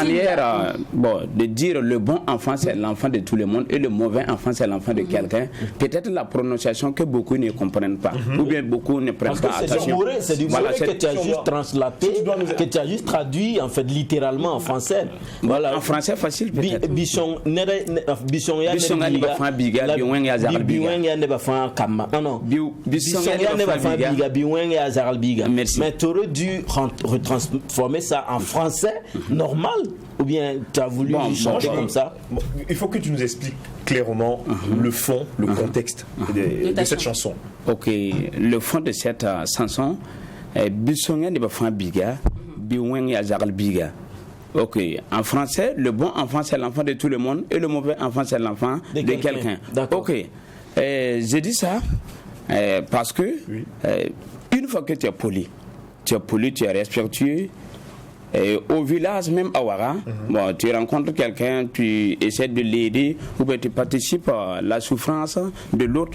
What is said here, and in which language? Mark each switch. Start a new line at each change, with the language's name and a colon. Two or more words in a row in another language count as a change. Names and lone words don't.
French: manière bon, de dire le bon enfant c'est l'enfant de tout le monde et le mauvais enfant c'est l'enfant de quelqu'un. Peut-être la prononciation que beaucoup ne comprennent pas ou bien beaucoup ne prennent pas attention. C'est du Voilà, Moré que tu as juste translaté, que tu as juste traduit en fait littéralement en français. Voilà. En français facile peut-être.
Mossi: Bishon ya ne ba fa biga biwen ya zagal biga. Biwen ya ne ba fa kama. Non. Bishon Ya ne ba fa biga biwen ya zagal biga.
French: Merci. Mais tu aurais dû retransformer ça en français normal ou bien tu as voulu changer comme ça? Bon, il faut que tu nous expliques clairement le fond, le contexte de cette chanson. Ok, le fond de cette chanson,
Mossi: Bishon ya ne ba fa biga biwen ya zagal biga.
French: Ok, en français, le bon enfant c'est l'enfant de tout le monde et le mauvais enfant c'est l'enfant de quelqu'un. D'accord. Ok, j'ai dit ça parce que une fois que tu es poli, tu es respectueux. Au village, même à Ouara, bon, tu rencontres quelqu'un, tu essaies de l'aider ou bien tu participes à la souffrance de l'autre.